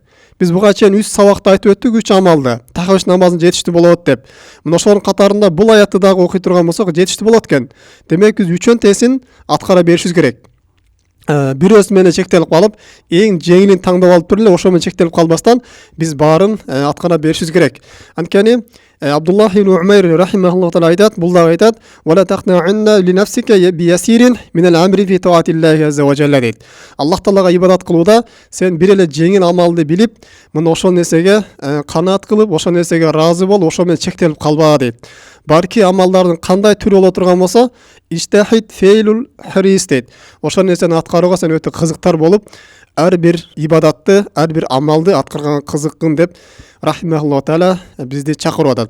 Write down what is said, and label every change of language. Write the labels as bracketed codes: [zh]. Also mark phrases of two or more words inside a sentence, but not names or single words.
[ky] Биз буга чейин 3 сабакта айтып өттүк, 3 амалды. Тахажжуд намазын жетиштүү болот деп. Мына ошонун катарында бул аятты дагы окуй турган болсок, жетиштүү болот экен. Демек, биз үчөнтесин аткара беришибиз керек. Бирөөсү менен чектелип калып, эң жеңилин таңдап алып туруп эле ошо менен чектелип калбастан биз баарын аткара беришибиз керек. Анткени Абдуллах ибн Умайр [ar] رحمه الله تعالى [ky] айтат, бул дагы айтат: [ar] "ولا تقنعن لنفسك بيسير من الأمر في طاعة الله عز وجل" дейт. [ky] Аллах Таалага ибадат кылууда сен бир эле жеңил амалды билип, мына ошол нерсеге канаат кылып, ошол нерсеге разы бол, ошо менен чектелип калба дейт. Барки амалдардын кандай түрү боло турган болсо, [ar] اجتهد فيه الحريص [ky] дейт. Ошол нерсени аткарууга сен өтө кызыктар болуп, ар бир ибадатты, ар бир амалды аткарганга кызыккын деп [ar] رحمه الله تعالى [ky] бизди чакырып атат.